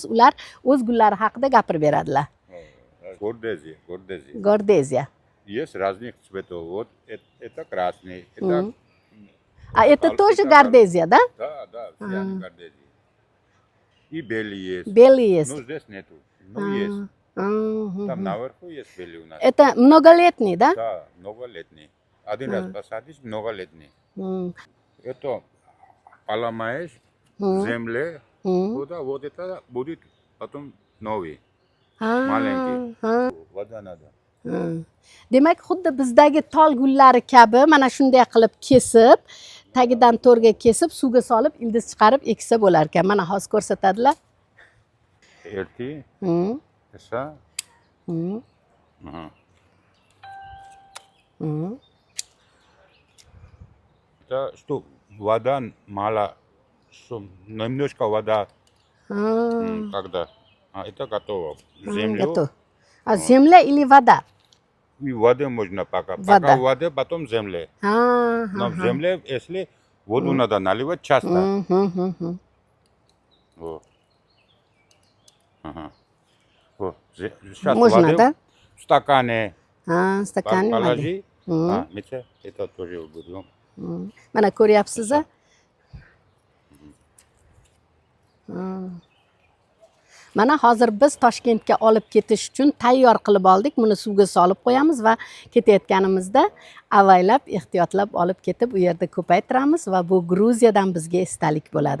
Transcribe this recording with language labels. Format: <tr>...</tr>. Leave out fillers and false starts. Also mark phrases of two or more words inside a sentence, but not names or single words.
<uz>Ular o'z gullari haqida gapirib beradilar.</uz> <ru>Гордезия. Есть разных цветов. Вот это красный, А это тоже гордезия, да? Да, все они гордезии. И белый есть. Белый есть. Ну, здесь нету. Ну, есть. Там наверху есть белый у нас. Это многолетний, да? Да, многолетний. Один раз посадишь, многолетний. Это поломаешь в земле, вот это будет потом новый. Маленький. Вода надо.</ru> <uz>Demak, xuddi bizdagi tol gullari kabi mana shunday qilib kesib, tagidan to'rga kesib, suvga solib, ildiz chiqarib eksa bo'lar ekan. Mana hozir ko'rsatadilar. Erti. Esa.</uz> <ru>Это что вода мало, что немножко вода, когда Это готово. А, Землю готово. А земля или вода? и в воде можно пока. Вода. Пока в воде, потом в земле. А, Но в земле, если воду надо наливать часто. Вот. Ага. Вот. Сейчас Можно, воды да? в стакане Стакан воды. положи. Митя, это тоже будем.</ru> <uz>Mana ko'ryapsiz a? Mana hozir biz Toshkentga olib ketish uchun tayyor qilib oldik. Buni suvga solib qo'yamiz va ketayotganimizda avaylab, ehtiyotlab olib ketib u yerda ko'paytiramiz va bu Gruziyadan bizga esdalik bo'ladi.</uz>